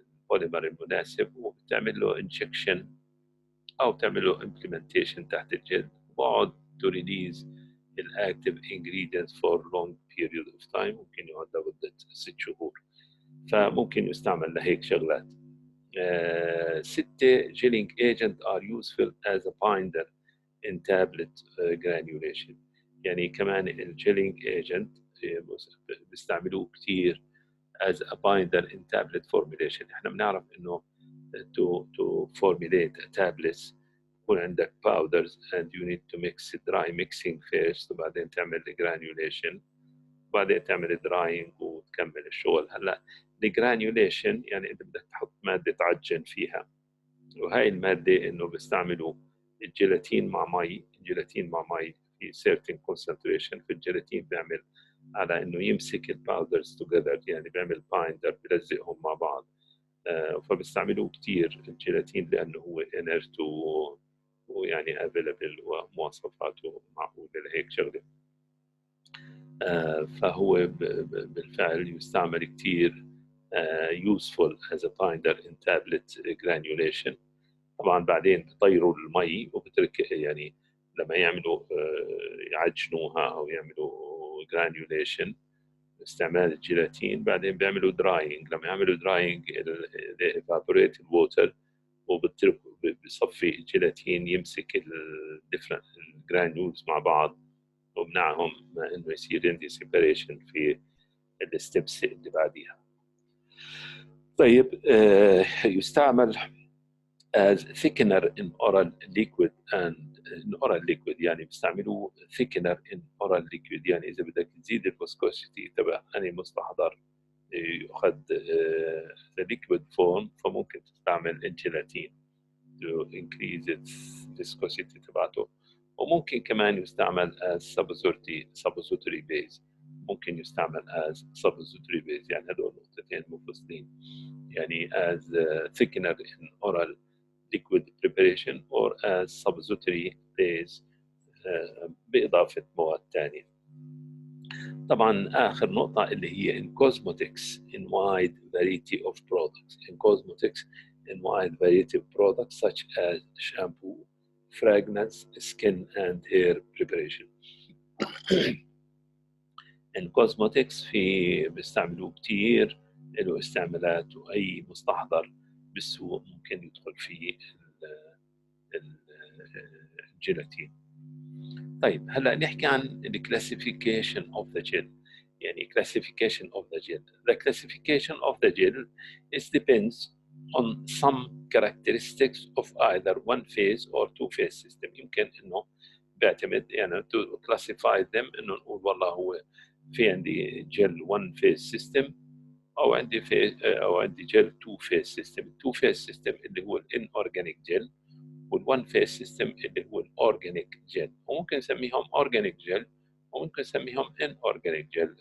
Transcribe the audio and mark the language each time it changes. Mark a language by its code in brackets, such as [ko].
[ar] البوليمر المناسب وبتعمل له injection أو بتعمل له implementation تحت الجلد، وبقعد [en] to release الactive ingredients for long period of time، [ar] ممكن يقعد لمدة 6 شهور، فممكن يستعمل لهيك شغلات. [en] 6 gelling agent are useful as a binder in tablet granulation. [ar] يعني كمان [en] الجيلينج ايجنت [ar] بيستعملوه كثير [en] as a binder in tablet formulation. [ar] احنا بنعرف انه [en] to formulate a tablets [ar] يكون عندك [en] powders and you need to mix dry mixing first، [ar] وبعدين تعمل [en] granulation، وبعدين تعمل drying [ar] وتكمل الشغل. هلا الجرانيوليشن يعني انت بدك تحط ماده تعجن فيها، وهي الماده انه بيستعملوا الجيلاتين مع مي في [en] certain concentration [ar] في الجيلاتين، بيعمل على انه يمسك الباودرز توجذر، يعني بيعمل بايندر بيلزقهم مع بعض. فبيستعملوه كثير الجيلاتين لانه هو انرت ويعني افيلبل ومواصفاته معقوله لهيك شغله. فهو بالفعل يستعمل كثير [en] useful as a binder in tablet granulation. [ar] طبعا بعدين بيطيروا المي وبترك، يعني لما يعملوا يعجنوها او يعملوا جرانيوليشن باستعمال الجيلاتين، بعدين بيعملوا دراينج. لما يعملوا دراينج evaporate الووتر وبتركوا، بصفي الجيلاتين يمسك الديفرنت الجرانيولز مع بعض ومنعهم انه يصير عندي سيبريشن في الستبس اللي بعديها. طيب يستعمل [en] as thickener in oral liquid and in oral liquid، [ar] يعني بيستعملوه [en] thickener in oral liquid، [ar] يعني إذا بدك تزيد الفسكوسيتي تبع أي مستحضر يؤخذ [en] the liquid form، [ar] فممكن تستعمل الجيلاتين [en] to increase its viscosity تبعته. [ar] وممكن كمان يستعمل [en] as suppository base، [ar] ممكن يستعمل [en] as suppository base، [ar] يعني هذول نقطتين منفصلين، يعني [en] as thickener in oral liquid preparation or as suppository base [ar] بإضافة مواد ثانية. طبعا آخر نقطة اللي هي [en] in cosmetics in wide variety of products. In cosmetics in wide variety of products such as shampoo, fragrance, skin and hair preparation. in cosmetics [ar] بيستعملوه كتير، له استعمالات، وأي مستحضر بالسوق ممكن يدخل فيه الجيلاتين. طيب هلا نحكي عن ال [en] classification of the gel. يعني classification of the gel. The classification of the gel is depends on some characteristics of either one phase or two phase system. [ar] يمكن انه بيعتمد يعني [en] to classify them [ar] انه نقول والله هو في عندي [en] gel one phase system [ar] او عندي او عندي [en] gel two phase system. two phase system اللي هو inorganic gel، والون فيس سيستم اللي هو الاورجانيك جيل، [ar] وممكن نسميهم [en] Organic gel وممكن نسميهم inorganic gel.